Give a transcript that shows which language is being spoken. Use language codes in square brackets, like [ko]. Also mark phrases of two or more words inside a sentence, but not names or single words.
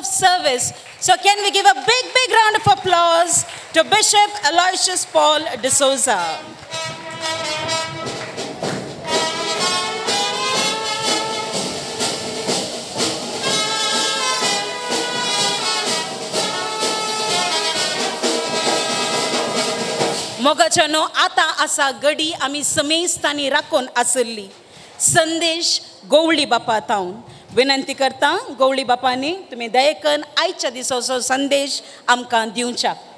[en] So can we give a big round of applause to Bishop Aloysius Paul de Souza. [kok] मोगाच्यानो आता असा घडी आम्ही समेस्तांनी राखून आसली संदेश गवळी बापा तावन विनंती करता गवळी बापांनी तुम्ही दयेकन आयच्या दिसाचो संदेश आमकां दिवच्या.